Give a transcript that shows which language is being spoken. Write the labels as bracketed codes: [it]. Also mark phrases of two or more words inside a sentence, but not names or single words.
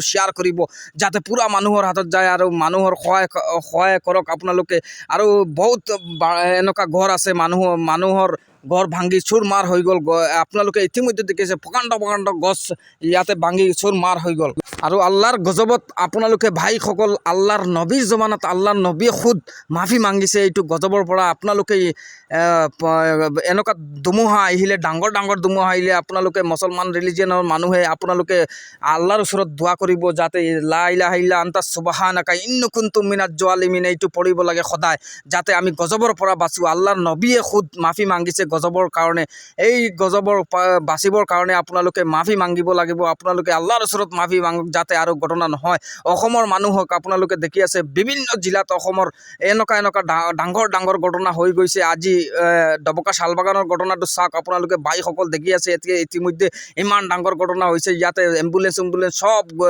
[as] শেয়াৰ কৰিব যাতে পুৰা মানুহৰ হাতত যায় আৰু মানুহৰ সহায় কৰক আপোনালোকে আৰু বহুত এনেকা ঘৰ আছে মানুহৰ ঘৰ ভাঙি চুৰমাৰ হৈ গ'ল আপোনালোকে ইতিমধ্যে দেখিছে প্ৰকাণ্ড গছ ইয়াতে ভাঙি চুৰমাৰ হৈ গ'ল আৰু আল্লাহৰ গজবত আপোনালোকে ভাইসকল আল্লাহৰ নবীৰ জমানাত আল্লাহৰ নবীয়ে খুদ মাফি মাগিছে এইটো গজবৰ পৰা আপোনালোকে এনেকা ধুমুহা আহিলে ডাঙৰ ধুমুহা আহিলে আপোনালোকে মুছলমান ৰিলিজিয়নৰ মানুহে আপোনালোকে আল্লাহৰ ওচৰত দোৱা কৰিব যাতে [ar] لا إله إلا أنت سبحانك إني كنت من الظالمين [as] এইটো পঢ়িব লাগে সদায় যাতে আমি গজবৰ পৰা বাচো আল্লাহৰ নবীয়ে খুদ মাফি মাগিছে গজবৰ কাৰণে এই গজবৰ বাচিবৰ কাৰণে আপোনালোকে মাফি মাগিব লাগিব আপোনালোকে আল্লাহৰ ওচৰত মাফি মাগক যাতে আৰু ঘটনা নহয় অসমৰ মানুহক আপোনালোকে দেখি আছে বিভিন্ন জিলাত অসমৰ এনেকা ডাঙৰ ঘটনা হৈ গৈছে আজি ডবকা শালবাগানৰ ঘটনাটো চাওক আপোনালোকে বাইসকল দেখি আছে ইতিমধ্যে ইমান ডাঙৰ ঘটনা হৈছে ইয়াতে এম্বুলেন্স সব